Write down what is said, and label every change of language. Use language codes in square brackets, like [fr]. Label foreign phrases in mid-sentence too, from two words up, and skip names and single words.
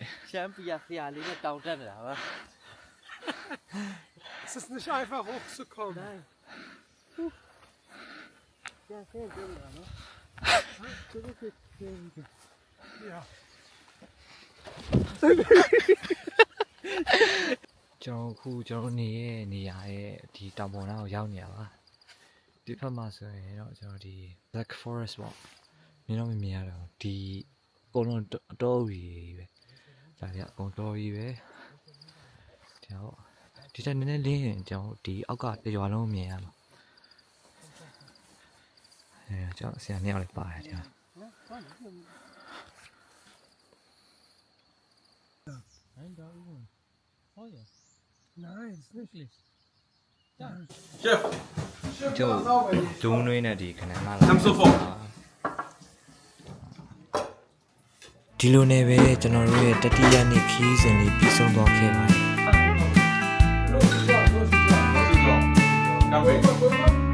[my] ရှမ်းပြဆရာလေးနဲ့တောင်တက်နေတာပါ [de] Es ist nicht einfach hochzukommen. Nein. Ja, sehr schön, ne? Ja. [my] ကျွန်တော်နေရဲ့နေရာရဲ့ဒီတောင်ပေါ်နားကိုရောက်နေရပါဒီဖက်မှာဆိုရင်တော့ကျွန်တော်ဒီ Black Forest ပေါ့မြင်တော့မမြင်ရတော့ဒီအကုန်လုံးတောကြီးပဲဒါကြအကုန်တောကြီးပဲကျွန်တော်ဒီတက်နည်းနည်းလင်းရင်ကျွန်တော်ဒီအောက်ကရွာလုံးမြင်ရမှာကျွန်တော်ဆရာနှစ်ယောက်လေးပါတယ်ဒီမှာ [de] Nice, wirklich. Chef [my] ကျုပ်ဒုံးနှွေးနဲ့ဒီခဏလာ [de] Sam sofort [my] ဒီလိုနဲ့ပဲကျွန်တော်တို့ရဲ့တတိယနှစ်ခီးစဉ်လေးပြီးဆုံးသွားခဲ့ပါတယ် [de] Café